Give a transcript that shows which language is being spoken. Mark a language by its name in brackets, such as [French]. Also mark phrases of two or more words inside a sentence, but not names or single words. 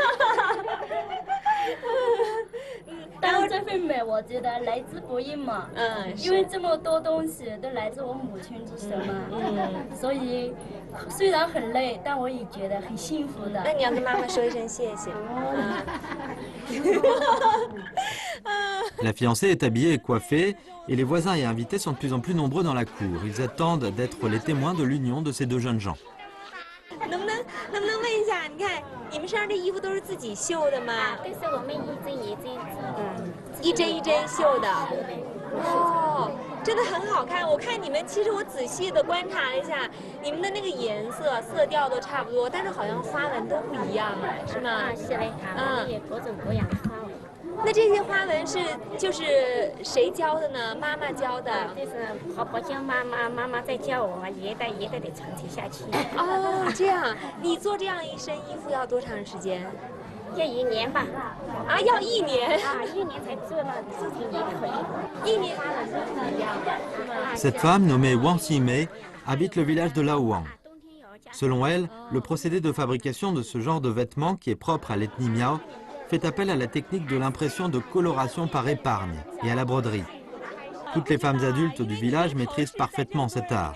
[Chinese] 但是这份美，我觉得来之不易嘛。因为这么多东西都来自我母亲之手嘛。所以虽然很累，但我也觉得很幸福的。那你要跟妈妈说一声谢谢。 [French] La fiancée est habillée et coiffée, et les voisins et invités sont de plus en plus nombreux dans la cour. Ils attendent d'être les témoins de l'union de ces 2 jeunes gens. [Chinese] 能不能问一下？你看你们身上这衣服都是自己绣的吗？都是我们一针一针绣的。哦，真的很好看。我看你们，其实我仔细的观察了一下，你们的那个颜色、色调都差不多，但是好像花纹都不一样哎，是吗？是的，我们也各种各样的花纹。那这些花纹就是谁教的呢？妈妈教的。这是婆婆教妈妈，妈妈在教我，一代一代的传承下去。哦，这样，你做这样一身衣服要多长时间？要1年吧。啊，要1年。 1年才做了自己也可以。 1年。 [French] Cette femme, nommée Wang Ximei, habite le village de Laoang. Selon elle, le procédé de fabrication de ce genre de vêtements, qui est propre à l'ethnie Miao, fait appel à la technique de l'impression de coloration par épargne et à la broderie. Toutes les femmes adultes du village maîtrisent parfaitement cet art.